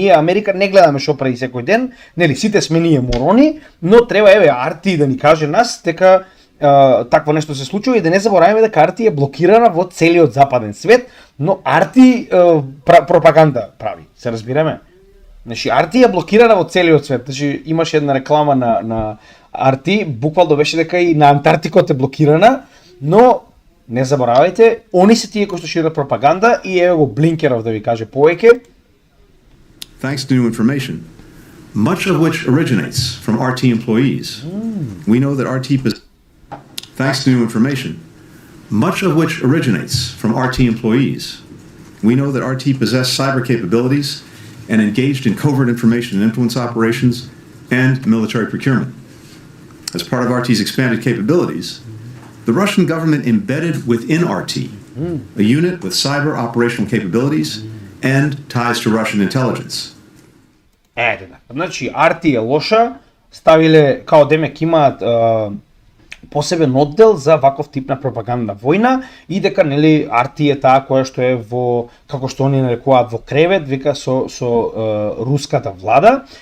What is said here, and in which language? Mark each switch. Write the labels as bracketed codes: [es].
[mk] Ние Америка не гледаме што прави секој ден, нели, сите сме ние морони, но треба еве RT да ни каже нас дека такво нешто се случува и да не забораваме дека RT е блокирана во целиот западен свет, но RT пропаганда прави, се разбираме. Значи RT е блокирана во целиот свет. Значи имаше една реклама на RT, буквално беше дека и на Антарктикот е блокирана, но не заборавајте, они се тие кои што шират пропаганда и еве го Блинкеров да ви каже повеќе. [en] Thanks to new information, much of which originates from RT employees. We know that Thanks to new information, much of which originates from RT employees. We know that RT possess cyber capabilities and engaged in covert information and influence operations and military procurement. As part of RT's expanded capabilities, the Russian government embedded within RT a unit with cyber operational capabilities and ties to Russian intelligence. [mk] Значи RT е лоша, ставиле као демек имаат посебен оддел за ваков тип на пропагандна војна и дека, нели, RT е таа која што е во, како што они нарекуваат, во кревет, вика со руската влада.